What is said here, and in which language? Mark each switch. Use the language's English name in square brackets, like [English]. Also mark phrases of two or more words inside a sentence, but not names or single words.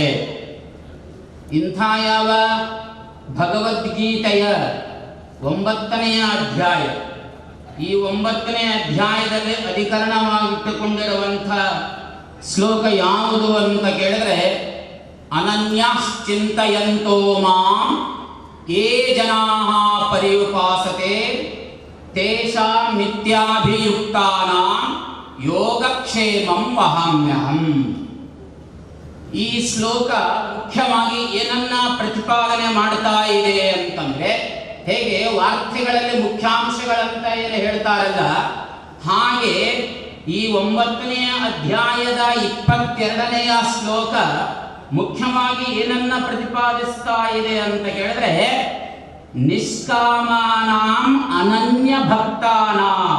[Kannada] ಇಂಥ ಯಾವ ಭಗವದ್ಗೀತೆಯ 9ನೆಯ ಅಧ್ಯಾಯ, ಈ 9ನೇ ಅಧ್ಯಾಯದಲ್ಲಿ ಅಧಿಕರಣವಾಗಿಟ್ಟುಕೊಂಡಿರುವಂಥ ಶ್ಲೋಕ ಯಾವುದು ಅಂತ ಕೇಳಿದ್ರೆ, [Sanskrit] ಅನನ್ಯಶ್ಚಿಂತಯಂತೋ ಮಾಂ ಯೇ ಜನಾಃ ಪರ್ಯುಪಾಸತೆ ತೇಷಾಂ ನಿತ್ಯಾಭಿಯುಕ್ತಾನಾಂ ಯೋಗಕ್ಷೇಮಂ ವಹಾಮ್ಯಹಂ. [Kannada] ಈ ಶ್ಲೋಕ ಮುಖ್ಯವಾಗಿ ಏನನ್ನ ಪ್ರತಿಪಾದನೆ ಮಾಡ್ತಾ ಇದೆ ಅಂತಂದ್ರೆ, ಹೇಗೆ ವಾರ್ತೆಗಳಲ್ಲಿ ಮುಖ್ಯಾಂಶಗಳಂತ ಏನು ಹೇಳ್ತಾರಲ್ಲ, ಹಾಗೆ ಈ 9ನೇ ಅಧ್ಯಾಯದ 22ನೆಯ ಶ್ಲೋಕ ಮುಖ್ಯವಾಗಿ ಏನನ್ನ ಪ್ರತಿಪಾದಿಸ್ತಾ ಇದೆ ಅಂತ ಕೇಳಿದ್ರೆ, [Sanskrit] ನಿಷ್ಕಾಮಾನಾಂ ಅನನ್ಯ ಭಕ್ತಾನಾಂ.